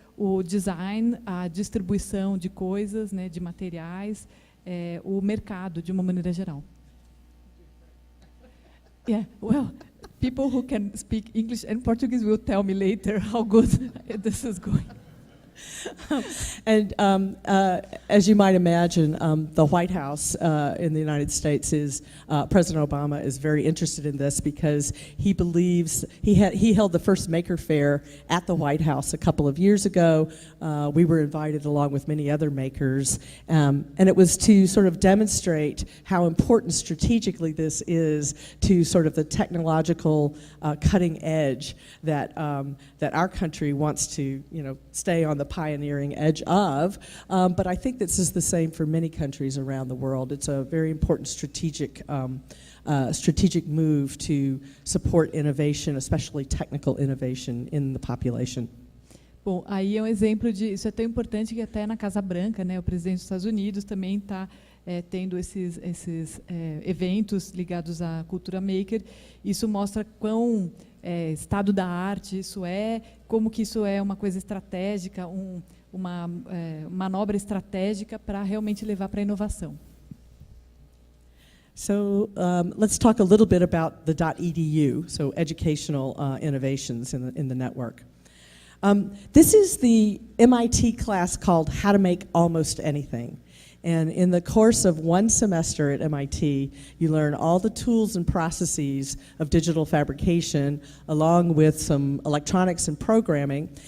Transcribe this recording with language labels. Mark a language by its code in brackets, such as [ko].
[pt] o design, a distribuição de coisas, né, de materiais, o mercado de uma maneira geral. [en] Yeah, well, people who can speak English and Portuguese will tell me later how good this is going. And as you might imagine, the White House in the United States President Obama is very interested in this because he believes, he held the first Maker Faire at the White House a couple of years ago. We were invited along with many other makers, and it was to sort of demonstrate how important strategically this is to sort of the technological cutting edge that our country wants to, stay on the pioneering edge of, but I think this is the same for many countries around the world. It's a very important strategic move to support innovation, especially technical innovation in the population. [pt] Bom, aí é exemplo de isso é tão importante que até na Casa Branca, né, o presidente dos Estados Unidos também está tendo esses eventos ligados à cultura maker. Isso mostra quão estado da arte isso como que isso é uma coisa estratégica, uma manobra estratégica para realmente levar para a inovação. [en] So let's talk a little bit about the .edu, so educational innovations in the network. This is the MIT class called How to Make Almost Anything. And in the course of one semester at MIT, you learn all the tools and processes of digital fabrication, along with some electronics and programming.